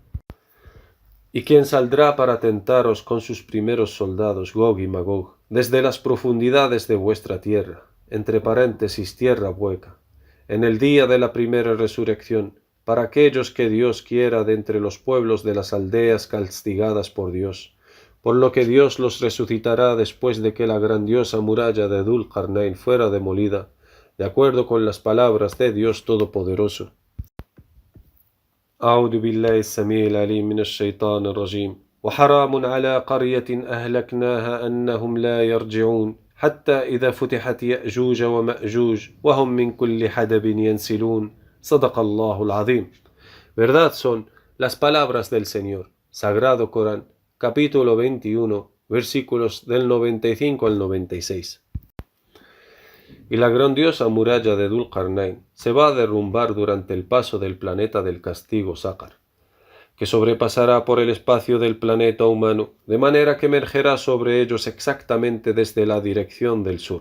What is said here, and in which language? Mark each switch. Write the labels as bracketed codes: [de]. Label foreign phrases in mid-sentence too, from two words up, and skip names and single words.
[es] ¿Y quién saldrá para tentaros con sus primeros soldados, Gog y Magog, desde las profundidades de vuestra tierra, entre paréntesis tierra hueca, en el día de la primera resurrección, para aquellos que Dios quiera de entre los pueblos de las aldeas castigadas por Dios, por lo que Dios los resucitará después de que la grandiosa muralla de Dhul Qarnayn fuera demolida, de acuerdo con las palabras de Dios Todopoderoso? [ar] أعوذ بالله السميع العليم من الشيطان الرجيم وحرام على قرية أهلكناها أنهم لا يرجعون حتى إذا فتحت يأجوج ومأجوج وهم من كل حدب ينسلون صدق الله العظيم. [es] Verdad son las palabras del Señor, Sagrado Corán, capítulo 21, versículos del 95 al 96. Y la grandiosa muralla de Dhul Qarnayn se va a derrumbar durante el paso del planeta del castigo Saqar, que sobrepasará por el espacio del planeta humano, de manera que emergerá sobre ellos exactamente desde la dirección del sur.